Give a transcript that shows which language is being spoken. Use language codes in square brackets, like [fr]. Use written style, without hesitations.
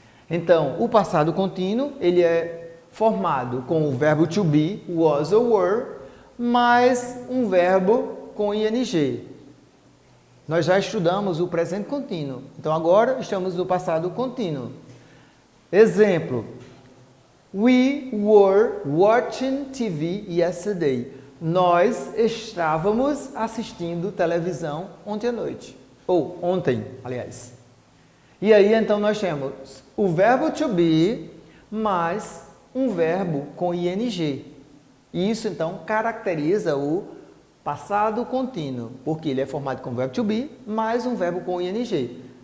[pt] Então, o passado contínuo, ele é formado com o verbo to be, was ou were, mais um verbo com ing. Nós já estudamos o presente contínuo. Então, agora estamos no passado contínuo. Exemplo. [en] We were watching TV yesterday. [pt] Nós estávamos assistindo televisão ontem à noite. Ou ontem, aliás. E aí, então, nós temos o verbo to be mais um verbo com ing. Isso, então, caracteriza o passado contínuo, porque ele é formado com o verbo to be mais um verbo com ing.